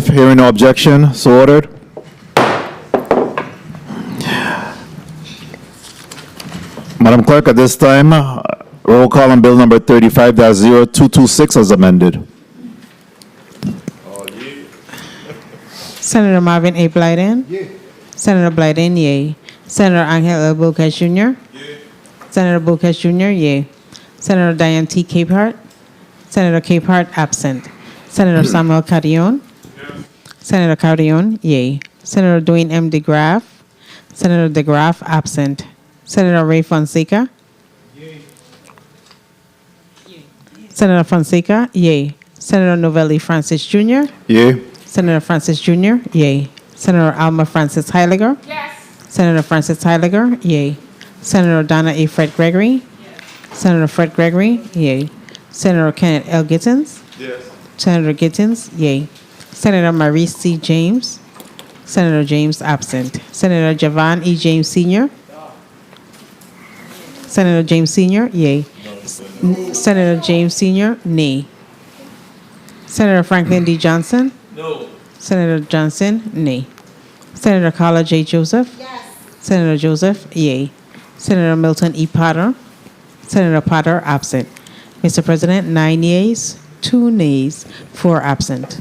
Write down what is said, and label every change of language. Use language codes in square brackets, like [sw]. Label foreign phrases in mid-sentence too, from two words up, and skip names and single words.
[en] Hearing no objection, so ordered. Madam Clerk, at this time, roll call on bill number 35-0226 as amended. Senator Marvin A. Blyden? Yay. Senator Blyden, yay. Senator Angel L. Bocas Jr.? Yay. Senator Bocas Jr., yay. Senator Diane T. Capehart? Senator Capehart, absent. Senator Samuel Carrion? Senator Carrion, yay. Senator Dwayne M. DeGraff? Senator DeGraff, absent. Senator Ray Fonseca? Yay. Senator Fonseca, yay. Senator Novelli Francis Jr.? Yay. Senator Francis Jr., yay. Senator Alma Francis Heiliger? Yes. Senator Francis Heiliger, yay. Senator Donna A. Fred Gregory? Yes. Senator Fred Gregory, yay. Senator Kenneth L. Gittins? Yes. Senator Gittins, yay. Senator Maurice C. James? Senator James, absent. Senator Javon E. James Sr.? Senator James Sr., yay. Senator James Sr., nay. Senator Franklin D. Johnson? No. Senator Johnson, nay. Senator Carla J. Joseph? Yes. Senator Joseph, yay. Senator Milton E. Potter? Senator Potter, absent. Mr. President, 9 yeas, 2 nays, 4 absent.